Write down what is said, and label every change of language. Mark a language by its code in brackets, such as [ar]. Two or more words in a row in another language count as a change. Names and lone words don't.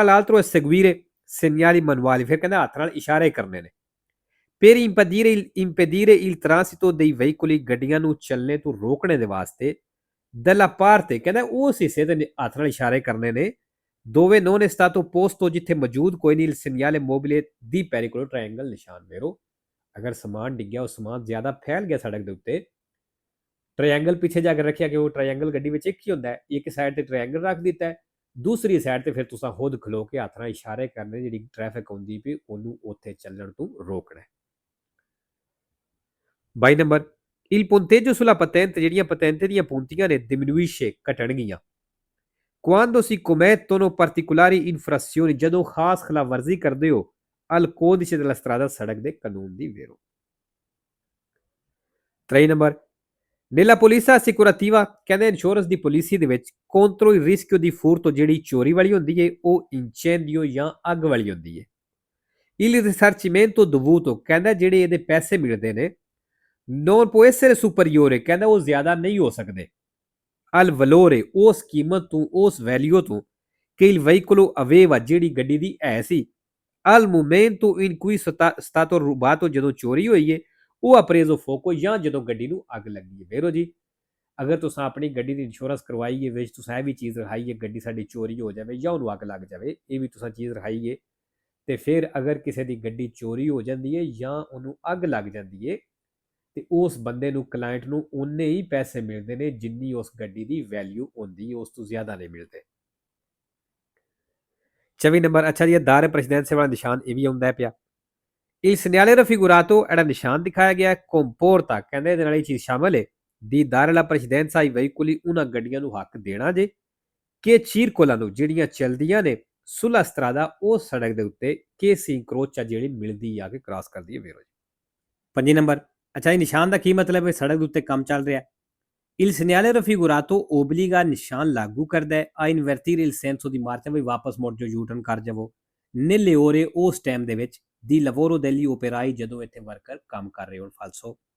[it] l'altro seguire segnali manuali [pa] ਫਿਰ ਕਹਿੰਦਾ ਹੱਥ ਨਾਲ ਇਸ਼ਾਰੇ ਕਰਨੇ ਨੇ [it] per impedire il transito dei veicoli [pa] ਗੱਡੀਆਂ ਨੂੰ ਚੱਲਣੇ ਤੋਂ ਰੋਕਣੇ ਦੇ ਵਾਸਤੇ [it] dalla parte [pa] ਕਹਿੰਦਾ ਉਸ ਹਿੱਸੇ ਤੇ ਹੱਥ ਨਾਲ ਇਸ਼ਾਰੇ ਕਰਨੇ ਨੇ [it] dove non è stato posto [pa] ਜਿੱਥੇ ਮੌਜੂਦ ਕੋਈ ਨਹੀਂ [it] il segnale mobile di pericolo [pa] triangle ਨਿਸ਼ਾਨ ਮੇਰੋ ਅਗਰ ਸਮਾਨ ਡਿੱਗਿਆ ਉਹ ਸਮਾਨ ਜ਼ਿਆਦਾ ਫੈਲ ਗਿਆ ਸੜਕ ਦੇ ਉੱਤੇ ਟ੍ਰਾਇੰਗਲ ਪਿੱਛੇ ਜਾ ਕੇ ਰੱਖਿਆ ਕਿ ਉਹ ਟ੍ਰਾਇੰਗਲ ਗੱਡੀ ਵਿੱਚ ਇੱਕ ਹੀ ਹੁੰਦਾ ਹੈ, ਇੱਕ ਸਾਈਡ ਤੇ ਟ੍ਰਾਇੰਗਲ ਰੱਖ ਦਿੱਤਾ ਹੈ, ਦੂਸਰੀ ਸਾਈਡ ਤੇ ਫਿਰ ਤੁਸੀਂ ਖੁਦ ਖਲੋ ਕੇ ਹੱਥ ਨਾਲ ਇਸ਼ਾਰੇ ਕਰਨੇ, ਜਿਹੜੀ ਟ੍ਰੈਫਿਕ ਆਉਂਦੀ ਪਈ ਉਹਨੂੰ ਉੱਥੇ ਚੱਲਣ ਤੋਂ ਰੋਕਣਾ। 22 ਨੰਬਰ, [it] il punteggio sulla patente, [pa] ਜਿਹੜੀਆਂ patente ਦੀਆਂ punਤੀਆਂ ਨੇ diminuisce, ਘਟਣਗੀਆਂ [it] quando si commettono particolari infrazioni, [pa] ਜਦੋਂ ਖਾਸ ਖਿਲਾਫਵਰਜ਼ੀ ਕਰਦੇ ਹੋ [it] al codice della strada, [pa] ਸੜਕ ਦੇ ਕਾਨੂੰਨ ਦੀ ਵੇਰੋ। 3 ਨੰਬਰ, [it] nella polizia assicurativa, [pa] ਕਹਿੰਦੇ ਇੰਸ਼ੋਰੈਂਸ ਦੀ ਪਾਲਿਸੀ ਦੇ ਵਿੱਚ [it] contro il rischio di furto, [pa] ਜਿਹੜੀ ਚੋਰੀ ਵਾਲੀ ਹੁੰਦੀ ਹੈ ਉਹ incendio ਜਾਂ ਅੱਗ ਵਾਲੀ ਹੁੰਦੀ ਹੈ। [it] il risarcimento dovuto, [pa] ਕਹਿੰਦਾ ਜਿਹੜੇ ਇਹਦੇ ਪੈਸੇ ਮਿਲਦੇ ਨੇ [it] non può essere superiore, [pa] ਕਹਿੰਦਾ ਉਹ ਜ਼ਿਆਦਾ ਨਹੀਂ ਹੋ ਸਕਦੇ [it] al valore, [pa] ਉਸ ਕੀਮਤ ਤੋਂ, ਉਸ ਵੈਲਿਊ ਤੋਂ [it] che il veicolo aveva, [pa] ਜਿਹੜੀ ਗੱਡੀ ਦੀ ਹੈ ਸੀ [it] al momento in cui stato rubato, [pa] ਜਦੋਂ ਚੋਰੀ ਹੋਈ ਹੈ, ਉਹ ਅਪਰੇਜ਼ੋ ਫੋਕੋ, ਜਾਂ ਜਦੋਂ ਗੱਡੀ ਨੂੰ ਅੱਗ ਲੱਗੀ ਹੈ। ਵੇਰੋ ਜੀ, ਅਗਰ ਤੁਸੀਂ ਆਪਣੀ ਗੱਡੀ ਦੀ ਇੰਸ਼ੋਰੈਂਸ ਕਰਵਾਈ ਹੈ, ਵਿੱਚ ਤੁਸੀਂ ਇਹ ਵੀ ਚੀਜ਼ ਰਖਾਈ ਹੈ ਗੱਡੀ ਸਾਡੀ ਚੋਰੀ ਹੋ ਜਾਵੇ ਜਾਂ ਉਹਨੂੰ ਅੱਗ ਲੱਗ ਜਾਵੇ, ਇਹ ਵੀ ਤੁਸੀਂ ਚੀਜ਼ ਰਖਾਈ ਹੈ, ਤੇ ਫਿਰ ਅਗਰ ਕਿਸੇ ਦੀ ਗੱਡੀ ਚੋਰੀ ਹੋ ਜਾਂਦੀ ਹੈ ਜਾਂ ਉਹਨੂੰ ਅੱਗ ਲੱਗ ਜਾਂਦੀ ਹੈ ਤੇ ਉਸ ਬੰਦੇ ਨੂੰ, ਕਲਾਇੰਟ ਨੂੰ ਉਨੇ ਹੀ ਪੈਸੇ ਮਿਲਦੇ ਨੇ ਜਿੰਨੀ ਉਸ ਗੱਡੀ ਦੀ ਵੈਲਿਊ ਹੁੰਦੀ ਹੈ, ਉਸ ਤੋਂ ਜ਼ਿਆਦਾ ਨਹੀਂ ਮਿਲਦੇ। 24 ਨੰਬਰ, ਅੱਛਾ ਜੀ, [it] dare precedenza [pa] ਵਾਲਾ ਨਿਸ਼ਾਨ ਇਹ ਵੀ ਆਉਂਦਾ ਪਿਆ। [it] il segnale raffigurato, [pa] ਜਿਹੜਾ ਨਿਸ਼ਾਨ ਦਿਖਾਇਆ ਗਿਆ comporta, ਕਹਿੰਦੇ ਇਹਦੇ ਨਾਲ ਇਹ ਚੀਜ਼ ਸ਼ਾਮਲ ਹੈ [it] di dare la precedenza ai veicoli, [pa] ਉਹਨਾਂ ਗੱਡੀਆਂ ਨੂੰ ਹੱਕ ਦੇਣਾ ਜੇ ਕਿ circolano, ਜਿਹੜੀਆਂ ਚੱਲਦੀਆਂ ਨੇ [it] sulla strada, [pa] ਉਹ ਸੜਕ ਦੇ ਉੱਤੇ [it] che si incrocia, [pa] ਜਿਹੜੀ ਮਿਲਦੀ ਆ ਕੇ ਕ੍ਰਾਸ ਕਰਦੀ ਹੈ। ਵੇਰੋ ਜੀ 5 ਨੰਬਰ, ਅੱਛਾ ਇਹ ਨਿਸ਼ਾਨ ਦਾ ਕੀ ਮਤਲਬ ਹੈ? ਸੜਕ ਦੇ ਉੱਤੇ ਕੰਮ ਚੱਲ ਰਿਹਾ। [it] il segnale raffigurato obbliga, [pa] ਨਿਸ਼ਾਨ ਲਾਗੂ ਕਰਦਾ ਹੈ [it] a invertire il senso di marcia, [pa] ਵੀ ਵਾਪਸ ਮੁੜ ਜਾਓ, [en] U turn [pa] ਕਰ ਜਾਵੋ [it] nelle ore, [pa] ਉਸ ਟਾਈਮ ਦੇ ਵਿੱਚ [it] di lavoro degli operai, [pa] ਜਦੋਂ ਇੱਥੇ ਵਰਕਰ ਕੰਮ ਕਰ ਰਹੇ ਹੋਣ। ਫਾਲਸੋ।